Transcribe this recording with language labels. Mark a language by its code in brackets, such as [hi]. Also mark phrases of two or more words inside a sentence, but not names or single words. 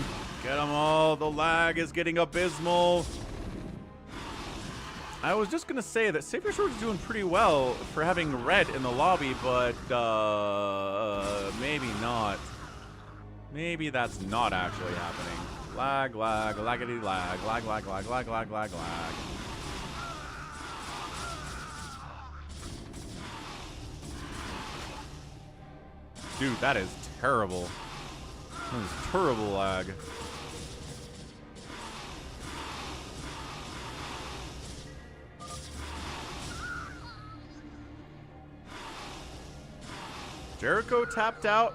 [en] Get them all. The lag is getting abysmal. I was just going to say that SaviorSword is doing pretty well for having red in the lobby, but maybe not. Maybe that's not actually happening. Lag, lag, laggity lag, lag, lag, lag, lag, lag, lag, lag. Dude, that is terrible. That is terrible lag. Jericho tapped out.